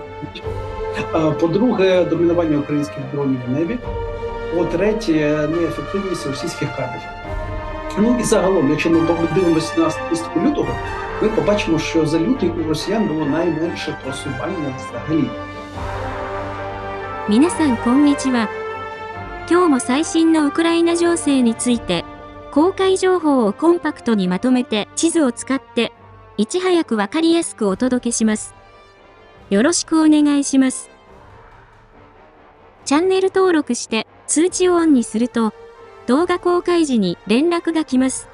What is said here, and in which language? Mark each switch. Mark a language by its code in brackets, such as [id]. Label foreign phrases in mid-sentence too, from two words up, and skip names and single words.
[uk] По-друге, домінування українських дронів в небі. По-третє, неефективність російських кадрів. Ну і загалом, якщо ми подивимося на статистику лютого, ми побачимо, що за лютий у росіян було найменше просування взагалі. [ja] 皆さんこんにちは。今日も最新のウクライナ情勢について、公開情報をコンパクトにまとめて地図を使って、いち早くわかりやすくお届けします。よろしくお願いします。チャンネル登録して通知をオンにすると、動画公開時に連絡が来ます。